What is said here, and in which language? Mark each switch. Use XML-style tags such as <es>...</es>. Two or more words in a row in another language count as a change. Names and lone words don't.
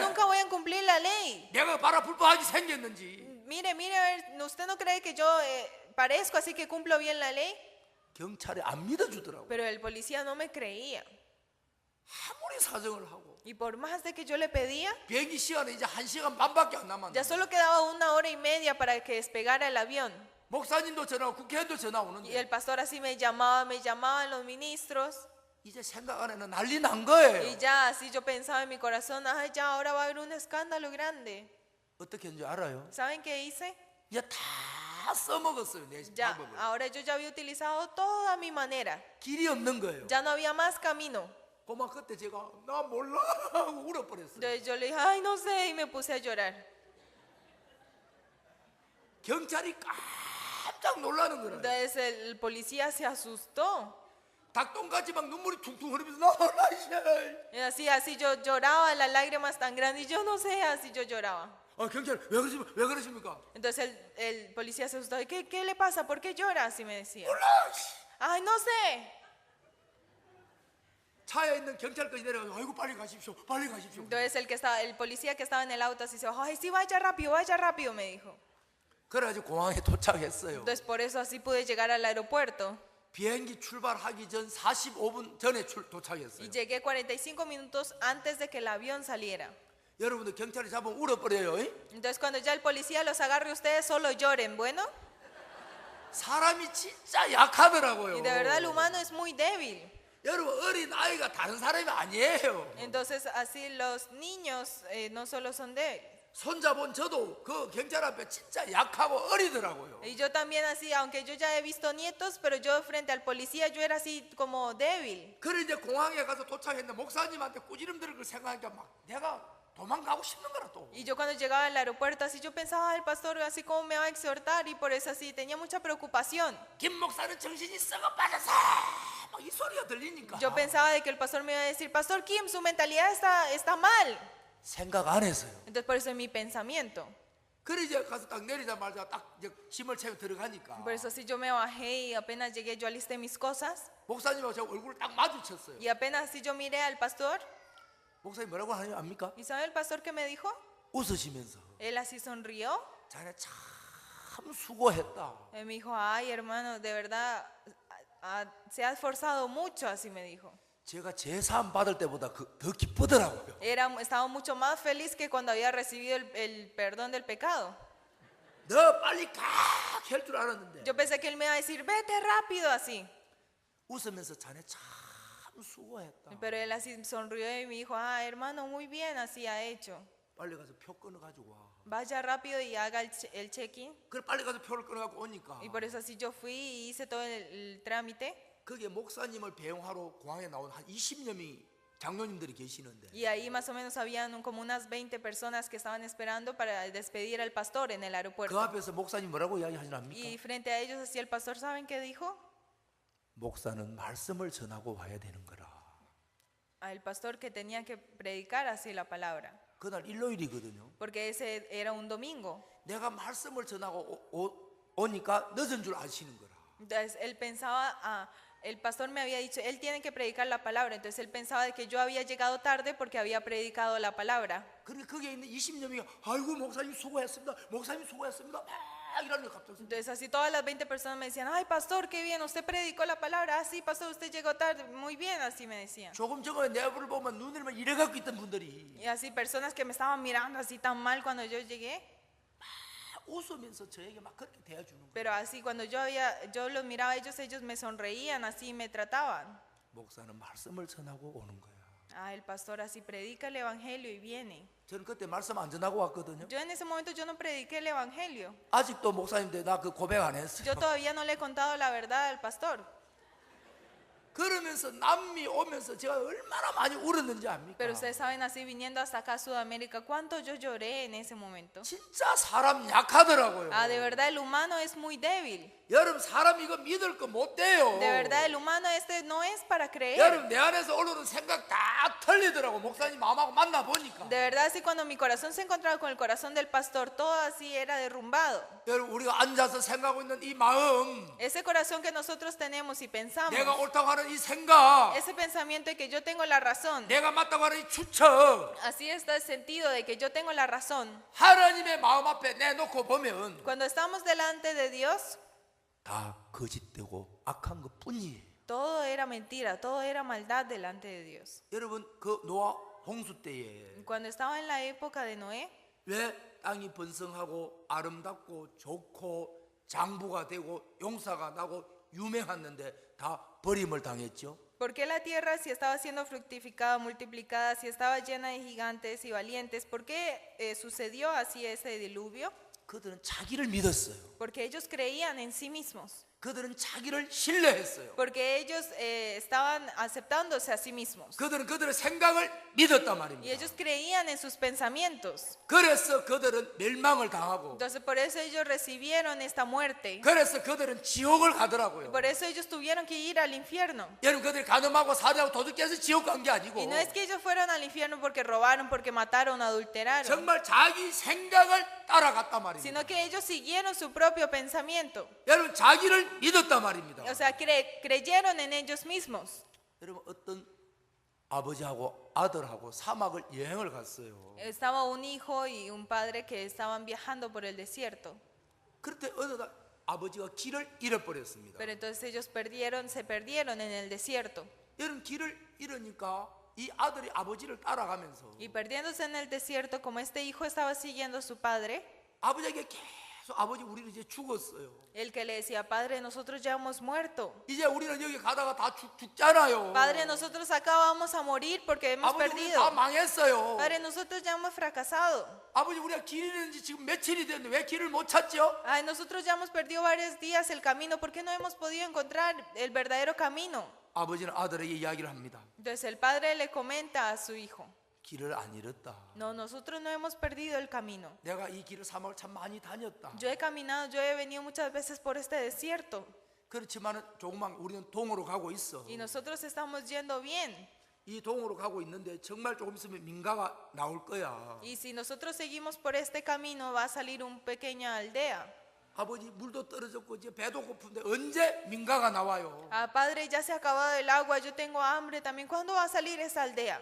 <es>nunca voy a cumplir la ley.</es> <ko>내가 바로 불법하게 생겼는지.</ko> <es>Mire, a ver, ¿usted no cree que yo parezco así que cumplo bien la ley?</es> <ko>경찰이 안 믿어주더라고.</ko> <es>Pero el policía no me creía.</es> <ko>아무리 사정을 하고</ko> <es>Y por más de que yo le pedía,</es> <ko>비행기 시간에 이제 1시간 반밖에 안 남았는데</ko> <es>ya solo quedaba 1 hora y media para que despegara el avión.</es> <ko>목사님도 전화 오고 국회의원도 전화</ko> <es>Y</es> <ko>오는데</ko> <es>el pastor así me llamaban los ministros.</es> <ko>이제 생각 안에는 난리 난 거예요.</ko> <es>Y ya así yo pensaba en mi corazón, ay, ya ahora va a haber un escándalo grande.</es> <ko>어떻게 했는지 알아요?</ko> <es>¿Saben qué hice?</es> <ko>이제 다 써먹었어요. 내</ko> <es>Ya,</es> <ko>방법을.</ko> <es>ahora yo ya había utilizado toda mi manera.</es> <ko>길이 없는 거예요.</ko> <es>Ya no había más camino.</es> <ko>고마 그때 제가 나 몰라 하고 울어버렸어요.</ko> <es>Entonces yo le dije, ay, no sé, y me puse a llorar.</es> <ko>경찰이 깜짝 놀라는 거예요.</ko> <es>Entonces el policía se asustó.</es> <ko>닭똥같이 막 눈물이 퉁퉁 흐르면서 나 몰라 이제.</ko> <es>Y así yo lloraba, las lágrimas tan grandes, y yo no sé, así yo lloraba.</es> <ko>경찰 왜 그러십니까?</ko> <es>Entonces el policía se asustó, ¿qué le pasa? ¿Por qué llora? Así me decía.</es> <ko>몰라.</ko> <es>Ay, no sé.</es> <ko>차에 있는 경찰까지 내려가서 아이고 빨리 가십시오. 빨리 가십시오.</ko> <es>Entonces el policía que estaba en el auto así se bajó, ay, sí, vaya rápido, me dijo.</es> <ko>그래가지고 공항에 도착했어요.</ko> <es>Entonces por eso así pude llegar al aeropuerto.</es> <ko>비행기 출발하기 전 45분 전에 도착했어요.</ko> <es>Y llegué 45 minutos antes de que el avión saliera.</es> <ko>여러분들 경찰이 잡으면 울어버려요.</ko> <es>Entonces cuando ya el policía los agarre, ustedes solo lloren, ¿bueno?</es> <ko>사람이 진짜 약하더라고요.</ko> <es>Y de verdad el humano es muy débil.</es> <ko>여러분 어린 아이가 다른 사람이 아니에요.</ko> <es>Entonces así los niños no solo son débiles.</es> <ko>손잡은 저도 그 경찰 앞에 진짜 약하고 어리더라고요.</ko> <es>Y yo también así, aunque yo ya he visto nietos, pero yo frente al policía yo era así como débil.</es> <ko>그래 이제 공항에 가서 도착했는데 목사님한테 꾸지람 들을 걸 생각하니까 막 내가 도망가고 싶는 거라 또.</ko> <es>Y yo cuando llegaba al aeropuerto así yo pensaba, el pastor así como me va a exhortar, y por eso así tenía mucha preocupación.</es> <ko>김 목사는 정신이 썩어 빠져서 막 이 소리가 들리니까</ko> <es>Yo pensaba de que el pastor me iba a decir, Pastor Kim, su mentalidad está mal.</es> <ko>생각 안 했어요.</ko> <es>Entonces por eso es mi pensamiento.</es> <ko>그래 이제 가서 딱 내리자마자 딱 이제 짐을 채워 들어가니까</ko> <es>Por eso así yo me bajé y apenas llegué yo alisté mis cosas.</es> <ko>목사님하고 제 얼굴을 딱 마주쳤어요.</ko> <es>Y apenas así yo miré al pastor.</es> <ko>목사님 뭐라고 하는지 압니까?</ko> <es>¿Y sabe el pastor qué me dijo?</es> <ko>웃으시면서</ko> <es>Él así sonrió.</es> <ko>자네 참 수고했다.</ko> <es>Él me dijo, ay hermano, de verdad se ha esforzado mucho, así me dijo.</es> <ko>제가 제사함 받을 때보다 더 기쁘더라고요.</ko> <es>Estaba mucho más feliz que cuando había recibido el perdón del pecado.</es> <ko>너 빨리 가! 할 줄 알았는데</ko> <es>Yo pensé que él me iba a decir, vete rápido así.</es> <ko>웃으면서 자네 참 수고했다.</ko> <es>Pero él así sonrió y me dijo, ah, hermano, muy bien, así ha hecho.</es> <ko>빨리 가서 표 끊어가지고 와.</ko> <es>Vaya rápido y haga el check-in.</es> <ko>그래 빨리 가서 표를 끊어갖고 오니까</ko> <es>Y por eso así yo fui y hice todo el trámite.</es> <ko>거기에 목사님을 배웅하러 공항에 나온 한 20여 명이 장로님들이 계시는데</ko> <es>Y ahí más o menos habían como unas 20 personas que estaban esperando para despedir al pastor en el</es> <ko>그</ko> <es>aeropuerto.</es> <ko>앞에서 목사님 뭐라고 이야기하시나</ko> <es>Y</es> <ko>합니까?</ko> <es>frente a ellos así el pastor, ¿saben qué dijo?</es> <ko>목사는 말씀을 전하고 와야 되는 거라.</ko> <es>Al pastor que tenía que predicar así la palabra.</es> <ko>그날 일요일이거든요.</ko> <es>Porque ese era un domingo.</es> <ko>내가 말씀을 전하고 오니까 늦은 줄 아시는 거라.</ko> <es>Entonces él pensaba, el pastor me había dicho, él tiene que predicar la palabra. Entonces él pensaba de que yo había llegado tarde porque había predicado la palabra.</es> <ko>그런데 거기에 있는 20여 명이 아이고 목사님 수고했습니다. 목사님 수고했습니다. 막 이러는 거 갑자기.</ko> <es>Entonces así todas las 20 personas me decían, ay pastor, qué bien, usted predicó la palabra. Ah, sí, pastor, usted llegó tarde. Muy bien, así me decían.</es> <ko>조금 전에 내 얼굴을 보면 눈을 막 이래 갖고 있던 분들이</ko> <es>Y así personas que me estaban mirando así tan mal cuando yo llegué.</es> <ko>웃으면서 저에게 막 그렇게 대해주는 거예요.</ko> <es>Pero así cuando yo los miraba a ellos me sonreían, así me trataban.</es> <ko>목사는 말씀을 전하고 오는 거야.</ko> <es>Ah, el pastor así predica el evangelio y viene.</es> <ko>저는 그때 말씀 안 전하고 왔거든요.</ko> <es>Yo en ese momento yo no prediqué el evangelio.</es> <ko>아직도 목사님들 나 그 고백 안 했어요.</ko> <es>Yo todavía no le he contado la verdad al pastor.</es> <ko>그러면서 남미 오면서 제가 얼마나 많이 울었는지 압니까?</ko> <es>Pero ustedes saben, así viniendo hasta acá a Sudamérica, cuánto yo lloré en ese momento.</es> <ko>진짜 사람 약하더라고요.</ko> <es>Ah, de verdad el humano es muy débil.</es> <ko>여러분 사람 이거 믿을 거 못 돼요.</ko> <es>De verdad el humano no es para creer.</es> <ko>여러분 내 안에서 올라오는 생각 다 틀리더라고. 목사님 마음하고 만나 보니까.</ko> <es>De verdad, así cuando mi corazón se encontraba con el corazón del pastor, todo así era derrumbado.</es> <ko>여러분 우리가 앉아서 생각하고 있는 이 마음,</ko> <es>Ese corazón que nosotros tenemos y pensamos,</es> <ko>내가 옳다고 하는 이 생각,</ko> <es>ese pensamiento de que yo tengo la razón,</es> <ko>내가 맞다고 하는 이 추측,</ko> <es>así está el sentido de que yo tengo la razón.</es> <ko>하나님의 마음 앞에 내놓고 보면</ko> <es>Cuando estamos delante de Dios,</es> <ko>다 거짓되고 악한 것 뿐이에요.</ko> <es>todo era mentira, todo era maldad delante de Dios.</es> <ko>여러분 그 노아 홍수 때에</ko> <es>Cuando estaba en la época de Noé,</es> <ko>왜 땅이 번성하고 아름답고 좋고 장부가 되고 용사가 나고 유명했는데 다 버림을 당했죠?</ko> <es>¿por qué la tierra, si estaba siendo fructificada, multiplicada, si estaba llena de gigantes y valientes, por qué sucedió así ese diluvio?</es> <ko>그들은 자기를 믿었어요.</ko> <es>Porque ellos creían en sí mismos,</es> <ko>그들은 자기를 신뢰했어요.</ko> <es>porque ellos estaban aceptándose a sí mismos</es> <ko>그들은 그들의 생각을 믿었단</ko> <es>y</es> <ko>말입니다.</ko> <es>ellos creían en sus pensamientos.</es> <ko>그래서 그들은 멸망을 당하고</ko> <es>Entonces por eso ellos recibieron esta muerte,</es> <ko>그래서 그들은 지옥을 가더라고요.</ko> <es>por eso ellos tuvieron que ir al infierno.</es> <ko>여러분 그들이 가늠하고 살해하고 도둑해서 지옥 간 게 아니고</ko> <es>Y no es que ellos fueron al infierno porque robaron, porque mataron, adulteraron,</es> <ko>정말 자기 생각을 따라갔단 말입니다.</ko> <es>sino que ellos siguieron su propio pensamiento.</es> <ko>여러분 자기를 믿었단 말입니다.</ko> <es>O sea, creyeron en ellos mismos.</es> <ko>여러분 어떤 아버지하고 아들하고 사막을 여행을 갔어요.</ko> <es>Estaba un hijo y un padre que estaban viajando por el desierto.</es> <ko>그런데 어느 날 아버지가 길을 잃어버렸습니다.</ko> <es>Pero entonces ellos se perdieron en el desierto.</es> <ko>여러분 길을 잃으니까 이 아들이 아버지를 따라가면서</ko> <es>Y perdiéndose en el desierto, como este hijo estaba siguiendo a su padre,</es> <ko>아버지에게 계속 아버지 우리는 이제 죽었어요.</ko> <es>el que le decía, Padre, nosotros ya hemos muerto.</es> <ko>이제 우리는 여기 가다가 다 죽잖아요.</ko> <es>Padre, nosotros acá vamos a morir porque hemos</es> <ko>아버지 우리 다</ko> <es>perdido.</es> <ko>망했어요.</ko> <es>Padre, nosotros ya hemos fracasado.</es> <ko>아버지 우리가 길 잃은지 지금 며칠이 됐는데 왜 길을 못 찾죠?</ko> <es>Ay, nosotros ya hemos perdido varios días el camino. ¿Por qué no hemos podido encontrar el verdadero camino?</es> <ko>아버지는 아들에게 이야기를 합니다.</ko> <es>Entonces el padre le comenta a su hijo,</es> <ko>길을 안 잃었다.</ko> <es>no, nosotros no hemos perdido el camino.</es> <ko>내가 이 길을 사막을 참 많이 다녔다.</ko> <es>Yo he caminado, yo he venido muchas veces por este desierto</es> <ko>그렇지만 조금만 우리는 동으로 가고 있어.</ko> <es>y nosotros estamos yendo bien.</es> <ko>이 동으로 가고 있는데 정말 조금 있으면 민가가 나올 거야.</ko> <es>Y si nosotros seguimos por este camino va a salir una pequeña aldea.</es> <ko>아버지 물도 떨어졌고 이제 배도 고픈데 언제 민가가 나와요?</ko> <es>Ah, Padre, ya se ha acabado el agua, yo tengo hambre también. ¿Cuándo va a salir esa aldea?</es>